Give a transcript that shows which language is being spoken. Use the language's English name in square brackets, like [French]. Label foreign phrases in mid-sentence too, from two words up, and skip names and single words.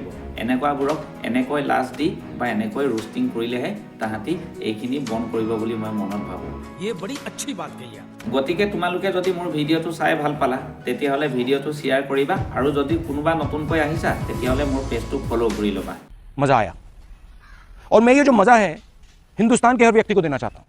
[Assamese] এনেকুৱাবোৰক এনেকৈ লাজ দি বা এনেকৈ ৰোষ্টিং কৰিলেহে তাহাঁতি এইখিনি বন্ধ কৰিব বুলি মই মনত ভাবোঁ। গতিকে তোমালোকে যদি মোৰ ভিডিঅ'টো চাই ভাল পালা তেতিয়াহ'লে ভিডিঅ'টো শ্বেয়াৰ কৰিবা, আৰু যদি কোনোবা নতুনকৈ আহিছা তেতিয়াহ'লে মোৰ পেজটো ফ'ল' কৰি ল'বা। [Hindi] मज़ा आया, और मैं ये जो मज़ा है हिंदुस्तान के हर व्यक्ति को देना चाहता हूँ।